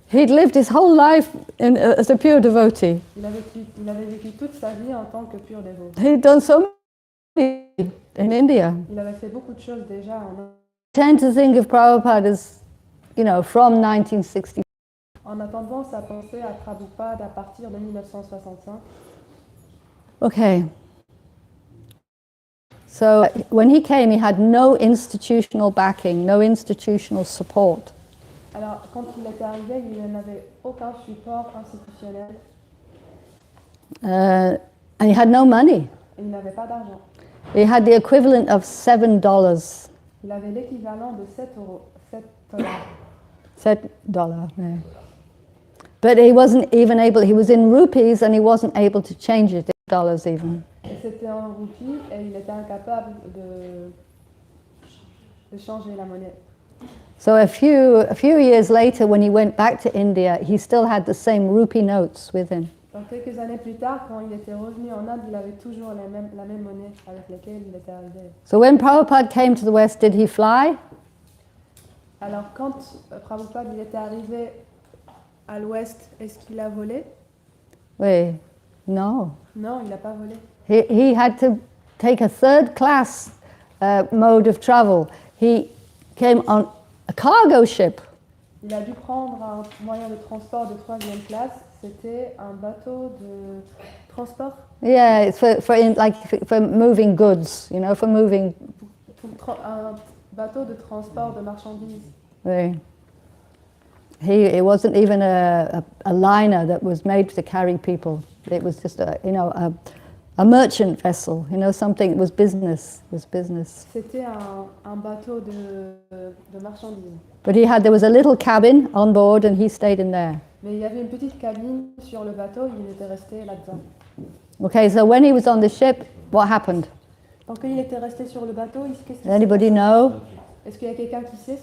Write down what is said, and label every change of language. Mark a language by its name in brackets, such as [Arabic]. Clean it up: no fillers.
[English] he'd lived his whole life as a pure devotee. [French] Il avait vécu toute sa vie en tant que pur dévot. [English] He'd done so many in India. [French] Il avait fait beaucoup de choses déjà en Inde. [English] I tend to think of Prabhupada as, from 1965. [French] On a tendance à penser à Prabhupada à partir de 1965. [English] Okay. So when he came, he had no institutional backing, no institutional support. [French] Alors, quand il est arrivé, il n'avait aucun support institutionnel. [English] And he had no money. [French] Et il n'avait pas d'argent. [English] He had the equivalent of $7. [French] Il avait l'équivalent de 7 euros, $7. [English] $7, yeah. But he wasn't even able, he was in rupees and he wasn't able to change it in dollars even. [French] Et c'était en roupies et il était incapable de changer la monnaie. [English] So a few years later, when he went back to India, he still had the same rupee notes with him. [French] Donc quelques années plus tard, quand il était revenu en Inde, il avait toujours la même monnaie avec laquelle il était arrivé. [English] So when Prabhupada came to the West, did he fly? [French] Alors quand Prabhupada il était arrivé à l'Ouest, est-ce qu'il a volé? Oui, [English] no. [French] Non, il n'a pas volé. [English] He had to take a third class mode of travel. He came on a cargo ship. [French] Il a dû prendre un moyen de transport de 3e classe. C'était un bateau de transport. [English] Yeah, it's for moving goods, you know, for moving. [French] Un bateau de transport de marchandises. [English] It wasn't even a liner that was made to carry people. It was just a merchant vessel, you know, something. It was business. It was business. [French] C'était un bateau de marchandises. [English] But there was a little cabin on board, and he stayed in there. [French] Mais il y avait une petite cabine sur le bateau, il était resté là-dedans. [English] Okay, so when he was on the ship, what happened? [French] Donc quand il était resté sur le bateau, qu'est-ce qui [English] Anybody know? [French] Est-ce qu'il y a quelqu'un qui sait?